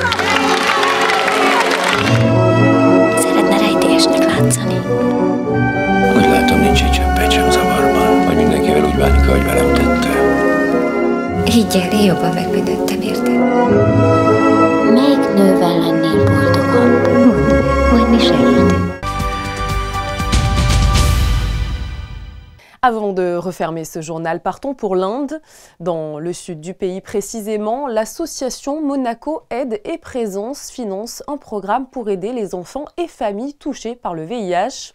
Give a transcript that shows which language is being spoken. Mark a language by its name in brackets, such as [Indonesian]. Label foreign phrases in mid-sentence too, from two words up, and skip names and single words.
[Hungarian] Szeretne rejtélyesnek látszani? Úgy látom, nincs egy cseppet sem zavarban, hogy mindenkivel úgy bánik, ahogy velem tette. Higgyel, én jobban megvédettem, érted? Melyik nővel lennél boldogabb? Majd mi segítünk. [French] Avant de refermer ce journal, partons pour l'Inde. Dans le sud du pays précisément, l'association Monaco Aide et Présence finance un programme pour aider les enfants et familles touchés par le VIH.